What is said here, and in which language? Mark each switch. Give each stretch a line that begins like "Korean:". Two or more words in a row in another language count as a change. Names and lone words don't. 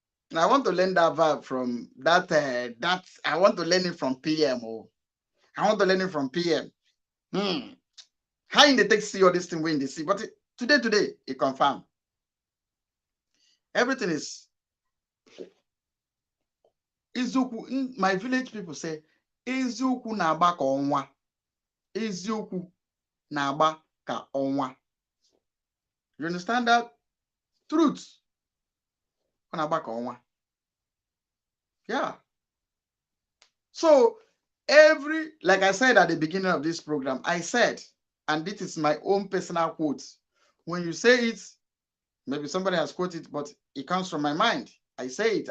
English: I want to learn that verb from that. That I want to learn it from PM. Oh, I want to learn it from PM. How in the text see all this thing when they see, but today it confirmed. Everything is. Eziokwu. My village people say,
Igbo: eziokwu na-agba ka ọnwa. Eziokwu na-agba ka ọnwa.
English: You understand that? Truth.
Igbo: Na-agba ka ọnwa.
English: Yeah. So like I said at the beginning of this program, I said, and this is my own personal quote. When you say it, maybe somebody has quoted it, but it comes from my mind. I say it.